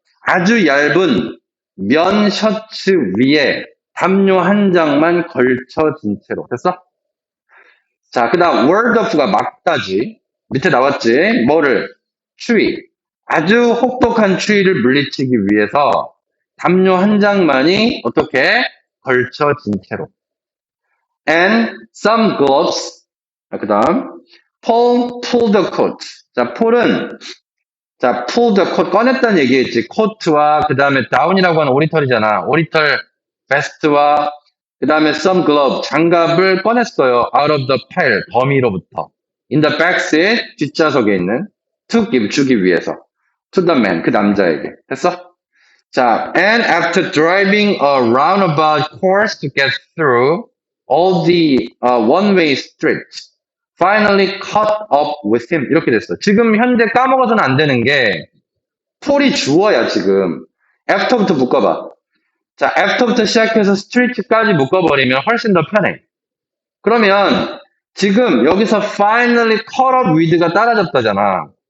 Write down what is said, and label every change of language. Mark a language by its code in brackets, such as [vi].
[ko] 아주 얇은 면 셔츠 위에 담요 한 장만 걸쳐진 채로. 됐어? 자, 그 다음 word of가 막다지. 밑에 나왔지? 뭐를? 추위. 아주 혹독한 추위를 물리치기 위해서 담요 한 장만이 어떻게? 걸쳐진 채로. [en] And some gloves. [ko] 그 다음 [en] Paul pulled the coat. [ko] 자, 폴은 자, [en] pull the coat [ko] 꺼냈다는 얘기했지. 코트와 그 다음에 다운이라고 하는 오리털이잖아. 오리털 베스트와 그 다음에 some glove 장갑을 꺼냈어요. [en] out of the pile [ko] 더미로부터. [en] in the back seat [ko] 뒷좌석에 있는 [en] to give [ko] 주기 위해서. [en] to the man [ko] 그 남자에게. 됐어? [en] 자, and after driving a roundabout course to get through all the one-way streets, finally caught up with him. [ko] 이렇게 됐어. 지금 현재 까먹어서는 안 되는 게 폴이 주어야 지금. after부터 묶어봐. 자, after부터 시작해서 street까지 묶어버리면 훨씬 더 편해. 그러면 지금 여기서 finally caught up with가 따라잡다잖아.